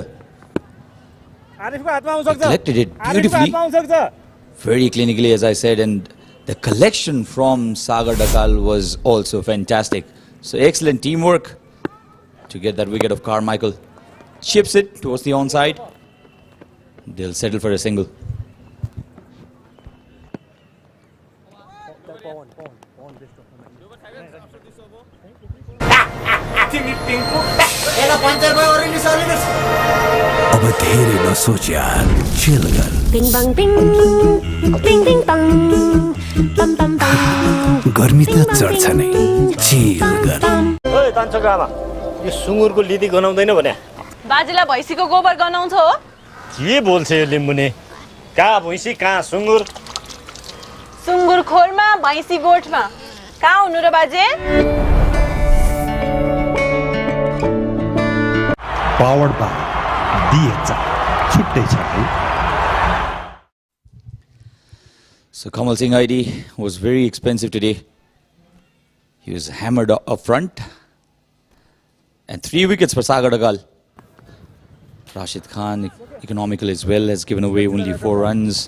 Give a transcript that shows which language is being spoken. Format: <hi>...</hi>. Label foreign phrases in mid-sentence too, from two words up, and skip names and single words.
<en>He collected it beautifully, very clinically, as I said, and the collection from Sagar Dakal was also fantastic. So excellent teamwork to get that wicket of Carmichael. Chips it towards the onside. They'll settle for a single.</en> <ne>अब धेरै नसोच यार, chill गर. Bing bang bing, bing bing bang, bam bam bam. गर्मी त चढ्छ नै, chill गर. ओए तान्छको आमा, यो सुँगुरको लिदी गनाउँदैन भने? बाजेलाई भैँसीको गोबर गनाउँछ हो? के बोल्छ यो लिम्बुने? कहाँ भैँसी कहाँ सुँगुर? सुँगुर खोरमा भैँसी गोठमा. कहाँ हुनु र बाजे?</ne> <en>Powered by DHome.</en> <ne>छुट्टै छ है.</ne> <en>So Khanal Singh ID was very expensive today. He was hammered up front. And 3 wickets for Sagar Dakal. Rashid Khan, economical as well, has given away only 4 runs.</en>